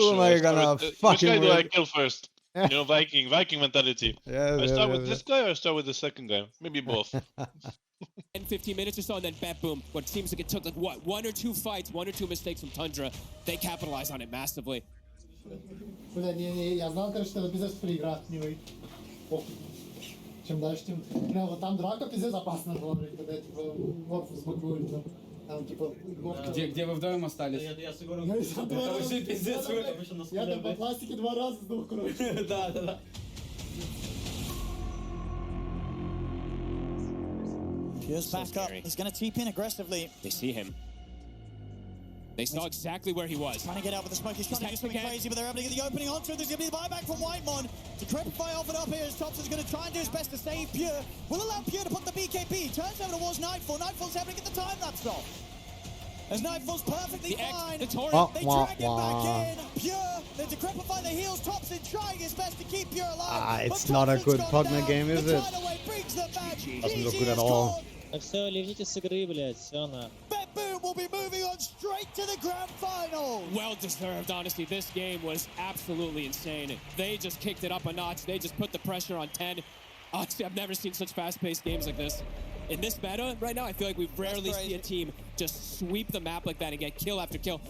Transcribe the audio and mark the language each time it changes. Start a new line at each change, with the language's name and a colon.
English: Who am I gonna fucking Which guy do I win? kill first? You know, Viking mentality. Yeah, I start with this guy or I start with the second guy? Maybe both. 10-15 minutes or so and then bet boom. What seems like it took like what 1 or 2 fights, 1 or 2 mistakes from Tundra. They capitalized on it massively.
Russian: Бля, не, я знал, короче, это пиздец проиграть, не вы. Чем дальше, тем... Не, вот там драка пиздец опасная была, блядь, когда типа Морф сбоковали там. Там типа... Где вы вдвоем остались? Я вообще пиздец. Я там по пластике 2 раза сдох, короче. Да.
English: Pure's back up. He's going to TP in aggressively. They see him. They saw exactly where he was. Trying to get out with the smoke. He's trying to do something crazy, but they're able to get the opening onto it. There's going to be the buyback from Whitemon. Decrepify offered up here as Thompson's going to try and do his best to save Pure. Will allow Pure to put the BKB. Turns over towards Nightfall. Nightfall's able to get the time lapse off. As Nightfall's perfectly fine. The they drag him back in. Pure. They decrepify the heels. Thompson trying his best to keep Pure alive. It's not a good Pugna game, is it? Doesn't look good at all.
Russian: Все, ливните с игры, блядь, все на.
English: Boom will be moving on straight to the grand final. Well deserved, honestly. This game was absolutely insane. They just kicked it up a notch. They just put the pressure on 10. Honestly, I've never seen such fast-paced games like this. In this meta right now, I feel like we rarely see a team just sweep the map like that and get kill after kill.